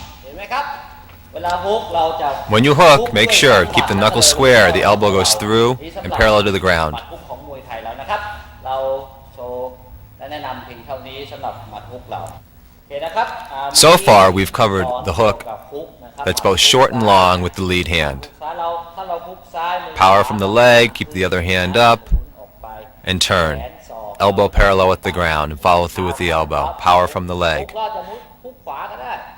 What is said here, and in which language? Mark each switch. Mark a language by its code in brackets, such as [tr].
[th] เห็นไหมครับ เวลาฮุกเราจะ [en] When you hook, make sure keep the knuckles square. The elbow goes through and parallel to the ground. [th] หมัดฮุกของมวยไทยแล้วนะครับ เราโชว์และแนะนำเพียงเท่านี้สำหรับหมัดฮุกเรา โอเคนะครับ [en] So far, we've covered the hook that's both short and long with the lead hand. [th] ซ้ายเราถ้าเราฮุกซ้ายมือ [en] Power from the leg, keep the other hand up, [th] ออกไป [en] and turn. [th] แขนศอก [en] Elbow parallel with the ground and follow through with the elbow. Power from the leg. [th] เราจะฮุกขวาก็ได้